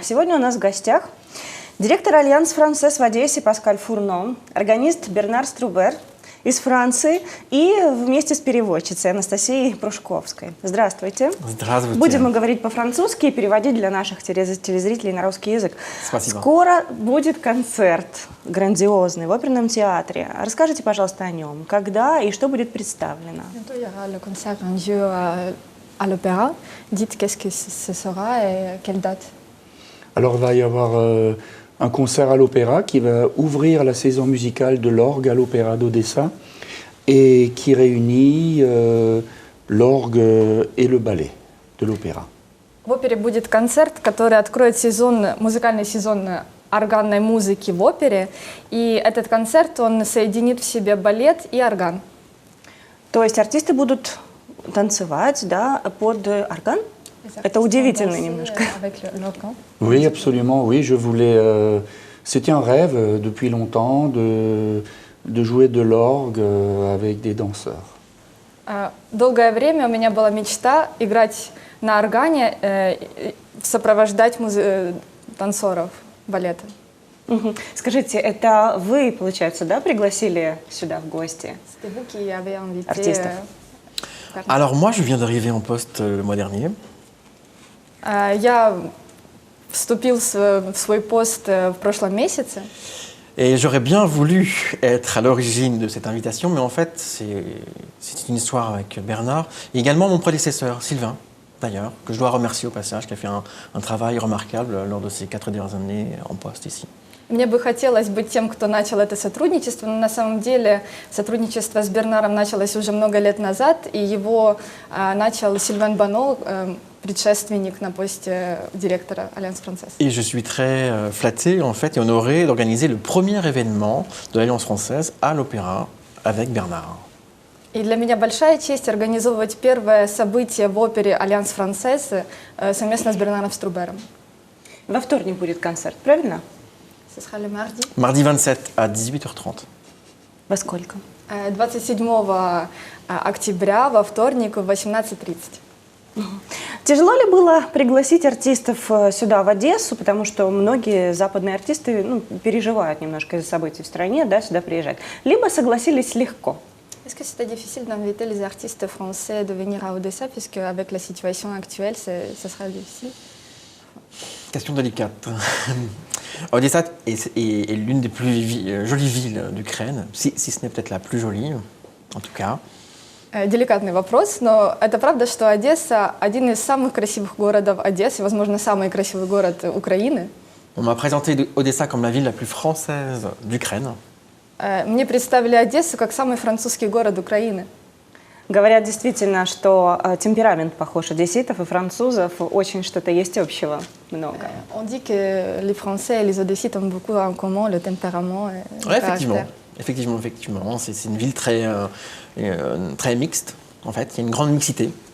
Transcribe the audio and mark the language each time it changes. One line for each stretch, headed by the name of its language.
Russian: Сегодня у нас в гостях директор Альянс Франсез в Одессе Паскаль Фурно, органист Бернар Струбер из Франции и вместе с переводчицей Анастасией Прушковской. Здравствуйте. Здравствуйте. Будем мы говорить по-французски и переводить для наших телезрителей на русский язык. Спасибо. Скоро будет концерт грандиозный в оперном театре. Расскажите, пожалуйста, о нем. Когда и что будет представлено?
French: Bientôt, il y aura le concert Un jeu à l'opéra. Dites qu'est-ce que ce sera et quelle date? Alors, il va y avoir un concert à l'opéra qui va ouvrir la saison musicale de l'orgue à l'Opéra d'Odessa et qui réunit l'orgue et le ballet de l'opéra.
Russian: В опере будет концерт, который откроет музыкальный сезон органной музыки в опере. И этот концерт, он соединит в себе балет и орган. То есть артисты будут танцевать, да, под орган? Это удивительно немножко.
French: Oui, absolument. Oui, je voulais. C'était un rêve depuis longtemps de jouer de l'orgue avec des danseurs.
Russian: Долгое время у меня была мечта играть на органе, сопровождать танцоров балета. Скажите, это вы, получается, да, пригласили сюда в гости артистов?
French: Alors moi, je viens d'arriver en poste le mois dernier.
Russian: Я вступил в свой пост в прошлом месяце.
French: Et j'aurais bien voulu être à l'origine de cette invitation, mais en fait, c'est une histoire avec Bernard, et également mon prédécesseur, Sylvain, d'ailleurs, que je dois remercier au passage, qui a fait un travail remarquable lors de ces 4 dernières années en poste ici.
Russian: Мне бы хотелось быть тем, кто начал это сотрудничество, но на самом деле сотрудничество с Бернаром началось уже много лет назад, и его начал Сильван Бано, предшественник на посте директора Alliance Française.
French: Et je suis très flatté en fait et honoré d'organiser le premier événement de l'Alliance française à l'Opéra avec Bernard.
Russian: И для меня большая честь организовывать первое событие в опере Alliance Française совместно с Бернаром Струбером. Во вторник будет концерт, правильно?
French: Ce sera le mardi. Mardi 27 à 18h30.
Russian: Во сколько? 27 октября во вторник в 18:30. Тяжело ли было пригласить артистов сюда, в Одессу, потому что многие западные артисты переживают немножко из-за событий в стране, да, сюда приезжать, либо согласились легко?
French: Est-ce que c'était difficile d'inviter les artistes français de venir à Odessa, puisque avec la situation actuelle, ce sera difficile? Question délicate. Odessa est l'une des plus jolies villes d'Ukraine, si ce n'est peut-être la plus jolie, en tout cas.
Russian: Деликатный вопрос, но это правда, что Одесса один из самых красивых городов Одессы, возможно, самый красивый город Украины.
French: On m'a présenté Odessa comme la ville la plus française d'Ukraine.
Russian: Мне представили Одессу как самый французский город Украины. Говорят действительно, что темперамент похож одесситов и французов, очень что-то есть общего, много.
French: On dit que les Français et les Odessites ont beaucoup en commun, le tempérament et le caractère. Effectivement. C'est une ville très mixte, en fait. Il y a une grande mixité.